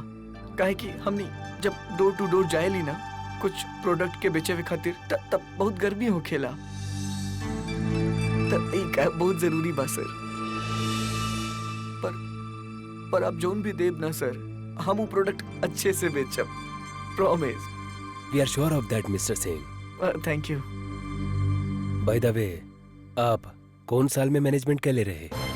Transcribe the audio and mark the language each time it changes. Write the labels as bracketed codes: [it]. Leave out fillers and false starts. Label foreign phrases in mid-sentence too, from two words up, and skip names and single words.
[bho] काहे कि हमनी जब [en] door to door [bho] जाएली ना कुछ प्रोडक्ट के बेचे हुए खातिर तब बहुत गर्मी होखेला। तब ई कैब बहुत जरूरी बा सर। पर आप जोन भी देब ना सर हम वो प्रोडक्ट अच्छे से बेचब। प्रॉमिस। [en] we are sure of that Mister Singh. thank you. by the way [bho] आप कौन साल में मैनेजमेंट के ले रहे?